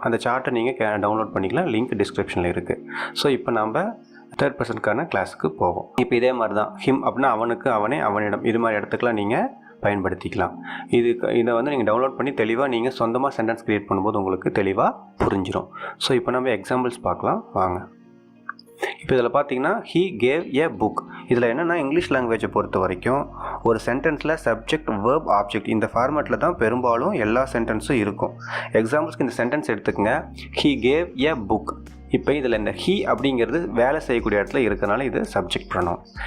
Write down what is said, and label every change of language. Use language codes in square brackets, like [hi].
[ta] அந்த சார்ட்டை நீங்கள் டவுன்லோட் பண்ணிக்கலாம். லிங்க் டிஸ்கிரிப்ஷனில் இருக்குது. ஸோ இப்போ நம்ம தேர்ட் பர்சனுக்கான கிளாஸுக்கு போவோம். இப்போ இதே மாதிரி தான் ஹிம் அப்படின்னா அவனுக்கு, அவனே, அவனிடம், இது மாதிரி இடத்துக்குலாம் நீங்கள் பயன்படுத்திக்கலாம். இதை வந்து நீங்கள் டவுன்லோட் பண்ணி தெளிவாக நீங்கள் சொந்தமாக சென்டென்ஸ் க்ரியேட் பண்ணும்போது உங்களுக்கு தெளிவாக புரிஞ்சிடும். ஸோ இப்போ நம்ம எக்ஸாம்பிள்ஸ் பார்க்கலாம் வாங்க. இப்போ இதில் பார்த்தீங்கன்னா [en] he gave a book. [ta] இதில் என்னென்னா இங்கிலீஷ் லாங்குவேஜை பொறுத்த வரைக்கும் ஒரு சென்டென்ஸில் சப்ஜெக்ட், வேர்ப், ஆப்ஜெக்ட் இந்த ஃபார்மேட்டில் தான் பெரும்பாலும் எல்லா சென்டென்ஸும் இருக்கும். எக்ஸாம்பிள்ஸ்க்கு இந்த சென்டென்ஸ் எடுத்துக்கங்க, [en] he gave a book. [ta] இப்போ இதில் இந்த he அப்படிங்கிறது வேலை செய்யக்கூடிய இடத்துல இருக்கிறனால இது சப்ஜெக்ட் ப்ரொனவுன்.